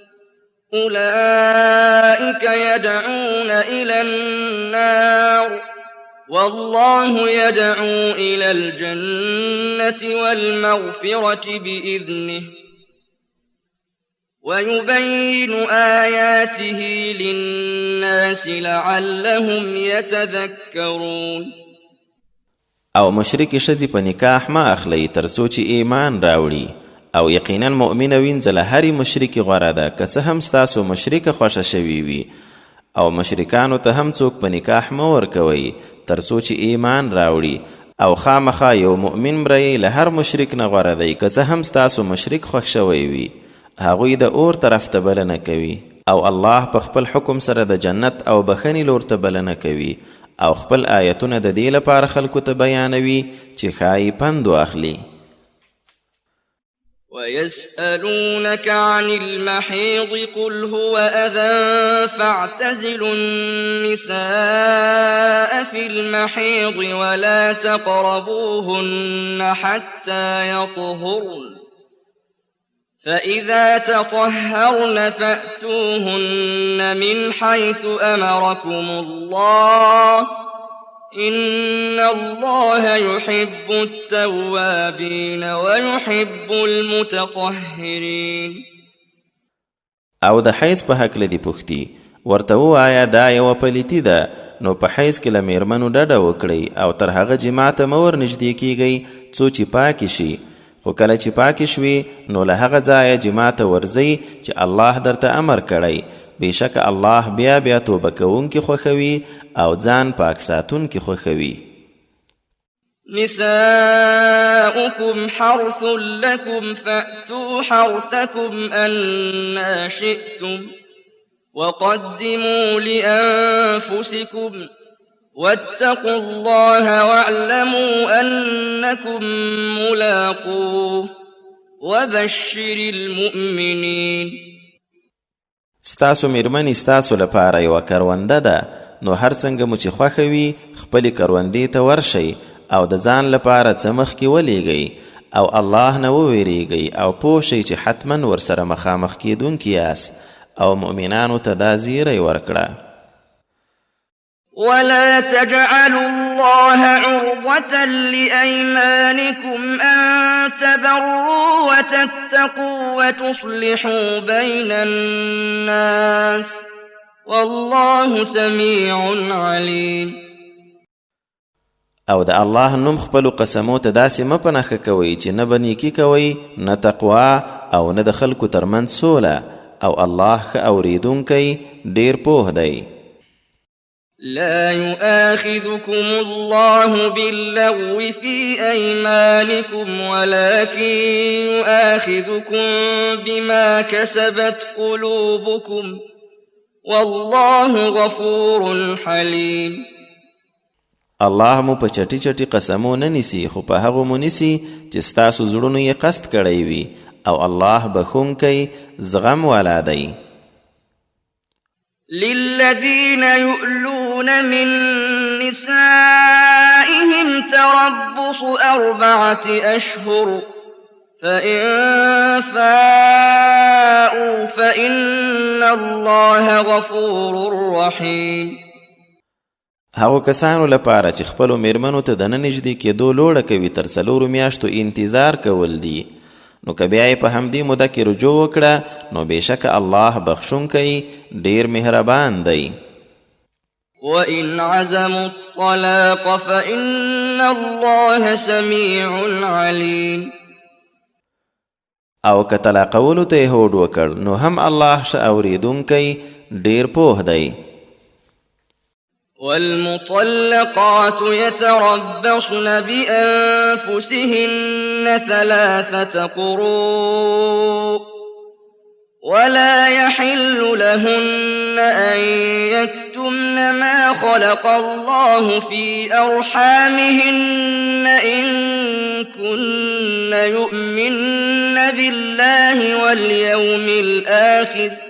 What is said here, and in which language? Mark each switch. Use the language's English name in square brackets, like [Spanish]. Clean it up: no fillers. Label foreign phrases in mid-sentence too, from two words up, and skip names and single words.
[Arabic] أولئك يدعون إلى النار والله يدعو إلى الجنة والمغفرة بإذنه ويبين آياته للناس لعلهم يتذكرون. [Pashto] او مشرک ښځې په نکاح مه اخلئ تر څو چې ایمان راوړي او یقینا مؤمنه وینځه له هرې مشرکې غوره ده که څه هم ستاسو مشرکه خوښه شوې وي او مشرکانو ته هم څوک په نکاح مه ورکوئ تر څو چې ایمان راوړي او خامخا یو مؤمن مړی له هر مشرک نه غوره دی که څه هم ستاسو مشرک خوښ شوی وي هغوی د اور طرف ته بلنه کوي او الله په خپل حکم سره د جنت او بخښنې لور ته بلنه کوي او خپل آیتونه د دې لپاره خلکو ته بیانوي چې ښایي پند واخلي. [Arabic] ويسألونك عن المحيض قل هو أذى فاعتزلوا النساء في المحيض ولا تقربوهن حتى يطهرن فإذا تطهرن فأتوهن من حيث أمركم الله إن الله يحب التوابين ويحب المتطهرين. [Pashto] او د حیض په هکله دی پوښتي ورته ووایه دا یوه پلیتي ده نو په حیض کې له میرمنو ډډه وکړئ او تر هغه جماع ته مه ورنږدې کیږئ څو چې پاکې شي خو کله چې پاکې شوي نو له هغه ځایه جماع ته ورځئ چې الله درته امر کړی بېشکه الله بیا بیا توبه کوونکي خوښوي او ځان پاک ساتونکي خوښوي. [Arabic] نساؤكم حرث لكم فأتوا حرثكم أنا شئتم وقدموا لأنفسكم واتقوا الله واعلموا أنكم ملاقوه وبشر المؤمنين. [Pashto] ستاسو میرمنې ستاسو لپاره یوه کرونده ده، نو هر څنګه مو چې خوښه وي خپلې کروندې ته ورشئ او د ځان لپاره څه مخکې ولیږئ او الله نه وویریږئ او پوه شئ چې حتما ورسره مخامخ کیدونکي یاست او مؤمنانو ته دا زیری ورکړه. [Arabic] ولا تجعلوا الله عرضة لأيمانكم أن تبروا وتتقوا وتصلحوا بين الناس والله سميع عليم. [Pashto] او د الله نوم خپلو قسمو ته داسې مه په نښه کوئ چې نه به نیکي کوئ نه تقوا او نه د خلکو ترمنځ سوله، او الله ښه اورېدونکی ډېر پوه دی. [Arabic] لا يؤاخذكم الله باللغو في أيمانكم ولكن يؤاخذكم بما كسبت قلوبكم والله غفور حليم. [Pashto] الله مو په چټي چټي قسمو نه نیسي، خو په هغو مو نیسي چې ستاسو زړونو یې قصد کړی وي، او الله بخونکی زغم والا دی. [Arabic] للذين يؤلون من نسائهم تربص 4 أشهر فإن فاءوا فإن الله غفور رحيم. [Pashto] هغو کسانو لپاره چې خپلو میرمنو ته د نه نږدې کېدو لوړه کوي تر 4 میاشتو انتظار کول دي، نو که بیا یې په همدې موده کې رجوع وکړه نو بېشکه الله بخښونکی ډېر مهربان دی. [Arabic] وَإِنْ عَزَمُوا الطَّلَاقَ فَإِنَّ اللَّهَ سَمِيعٌ عَلِيمٌ. [Pashto] او که طلاقولو ته یې هوډ وکړ نو هم الله ښه اورېدونکی ډېر پوه دی. [Arabic] والمطلقات يتربصن بأنفسهن 3 قروء ولا يحل لهن أن يكتمن ما خلق الله في أرحامهن إن كن يؤمن بالله واليوم الآخر